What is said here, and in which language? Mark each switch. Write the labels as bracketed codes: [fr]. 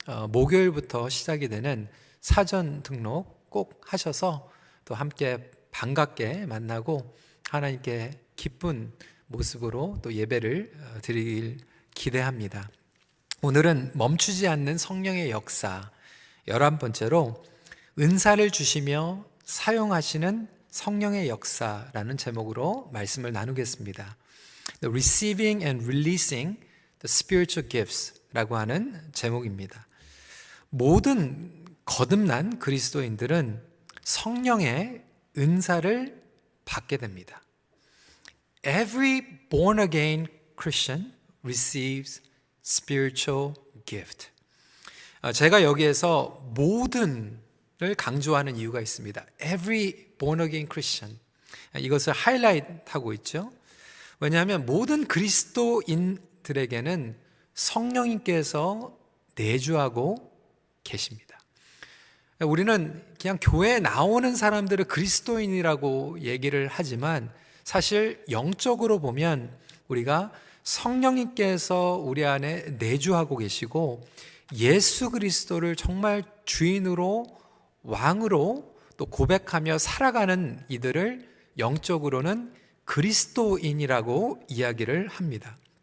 [ko] 목요일부터 시작이 되는 사전 등록 꼭 하셔서 또 함께 반갑게 만나고 하나님께 기쁜 모습으로 또 예배를 드리길 기대합니다. 오늘은 멈추지 않는 성령의 역사 11번째로 은사를 주시며 사용하시는 성령의 역사라는 제목으로 말씀을 나누겠습니다. [en] The Receiving and Releasing the Spiritual Gifts [ko] 라고 하는 제목입니다. 모든 거듭난 그리스도인들은 성령의 은사를 받게 됩니다. [en] Every born again Christian receives spiritual gift. [ko] 제가 여기에서 모든을 강조하는 이유가 있습니다. [en] Every born again Christian. [ko] 이것을 하이라이트하고 있죠. 왜냐하면 모든 그리스도인들에게는 성령님께서 내주하고 계십니다. 우리는 그냥 교회에 나오는 사람들을 그리스도인이라고 얘기를 하지만 사실 영적으로 보면 우리가 성령님께서 우리 안에 내주하고 계시고 예수 그리스도를 정말 주인으로 왕으로 또 고백하며 살아가는 이들을 영적으로는 그리스도인이라고 이야기를 합니다.